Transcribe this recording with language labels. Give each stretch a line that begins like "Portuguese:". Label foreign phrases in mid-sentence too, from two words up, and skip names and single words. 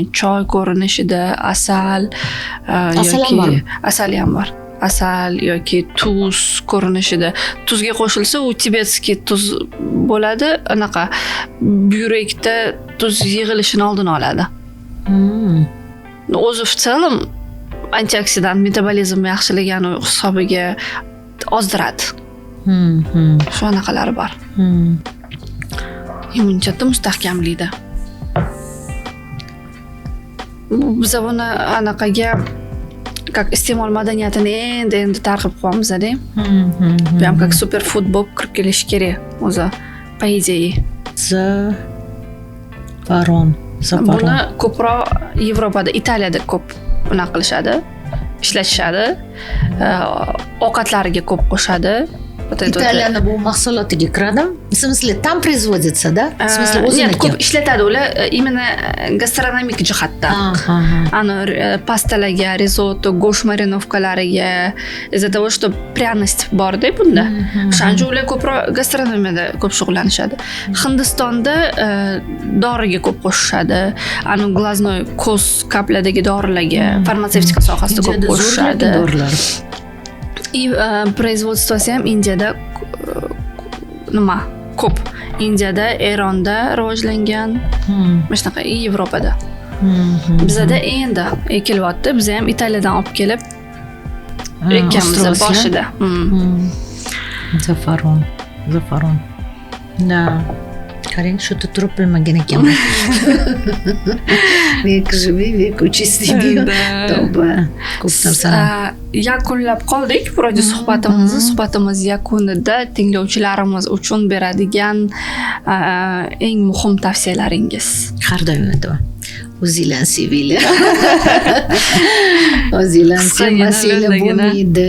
Uzbek: Choy ko'rinishida asal yoki asal ham bor. Asal yoki tuz ko'rinishida. Tuzga qo'shilsa, u tibetskiy tuz bo'ladi, anaqa buyrakda tuz yig'ilishini oldini oladi. O'zi
Russian: в целом
Uzbek: antioksidant metabolizmni yaxshilagani hisobiga ozdiradi. Shu anaqalari bor. Immunitetni mustahkamlaydi. Biz buni anaqaga как iste'mol madaniyatini endi targ'ib qilyapmiz-da. Bu ham как superfood bo'lib kirib kelish kerak o'zi,
Russian: по идее.
Uzbek: Zafaron. Buni ko'proq Yevropada, Italiyada ko'p bunaqa qilishadi, ishlatishadi. Ovqatlariga ko'p qo'shadi. Italiyani bu mahsulotiga kiradimi?
Russian: В смысле, там производится, да? В смысле, Нет,
Uzbek: o'ziniki. ko'p ishlatadi ular imенно gastronomik jihatdan. Ani pastalarga, risotto, go'sht marinovkalariga,
Russian: из-за того, что пряность
Uzbek: borda bunda. O'shaning uchun ular ko'proq gastronomiyada ko'p shug'ullanishadi. Hindistonda doriga ko'p qo'shishadi. Ani glaznoy ko'z kapladagi dorilarga, farmatsevtika sohasida ko'p qo'shishadi. Dorilar. И производствоsi ham Indiyada nima ko'p. Indiyada, Eronda rivojlangan. Mana shunaqa Yevropada. Bizda endi ekilyapti. Biz ham Italiyadan olib kelib ekkanmiz boshida. Zafaron. Da. Qarang, shu turib bilmagan ekanman.
Russian: Век живи, век учись
Uzbek: deydi. Tavba. Ko'p narsalar. Yakunlab qoldik radio suhbatimizni. Suhbatimiz yakunida tinglovchilarimiz uchun beradigan eng muhim tavsiyalaringiz. Har doim aytaman. O'zinglarni sevinglar. O'zinglarni sevmasanglar bo'lmaydi.